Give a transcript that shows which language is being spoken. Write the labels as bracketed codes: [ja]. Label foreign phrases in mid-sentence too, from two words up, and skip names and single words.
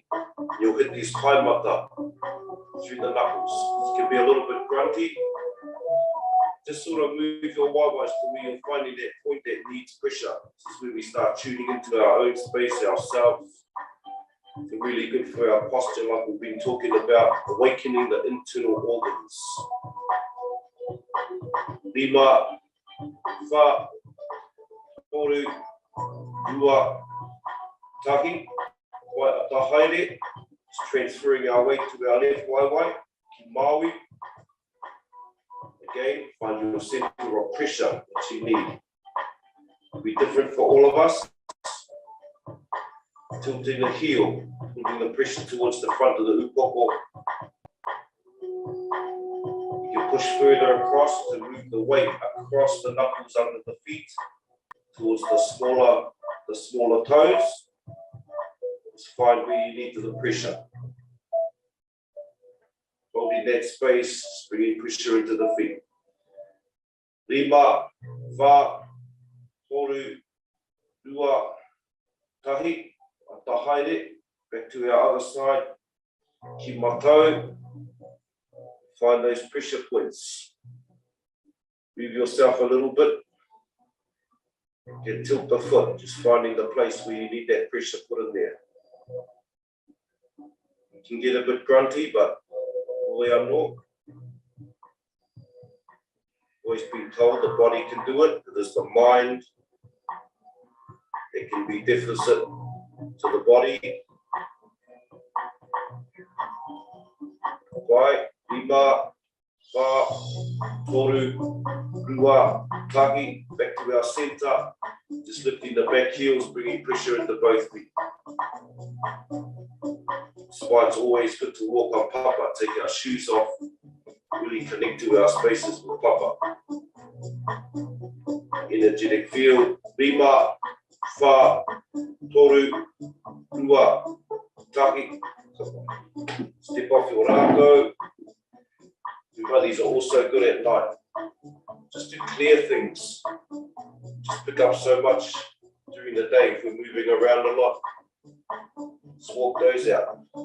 [en] You'll hit these kaimata through the knuckles. It can be a little bit grunty, just sort of move your waiwais to where you're finding that point that needs pressure. This is where we start tuning into our own space, ourselves. It's really good for our posture, like we've been talking about, awakening the internal organs. [mi] Rima, wha, toru, rua, tahi, wai atahaere. [en] It's transferring our weight to our left waiwai, [mi] ki maui. [en] Again, find your center of pressure that you need. It'll be different for all of us. Tilting the heel, putting the pressure towards the front of the upoko. You can push further across to move the weight across the knuckles under the feet towards the smaller toes. Just find where you need the pressure. Holding that space, bringing pressure into the feet. [mi] Rima, wha, toru, rua, tahi, atahaere. [en] Back to our other side. [mi] Ki matau. [en] Find those pressure points. Move yourself a little bit. Can tilt the foot, just finding the place where you need that pressure put in there. You can get a bit grunty, but always been told the body can do it. It is the mind that can be deficit to the body. [mi] Wai, rima, wha, toru, rua, tahi. [en] Back to our center. Just lifting the back heels, bringing pressure into both feet. That's why it's always good to walk on papa, take our shoes off, really connect to our spaces with papa. Energetic field. [mi] Rima, wha, toru, rua, tahi. [en] Step off your rākau. These are also good at night. Just to clear things. Just pick up so much during the day if we're moving around a lot. Just walk those out.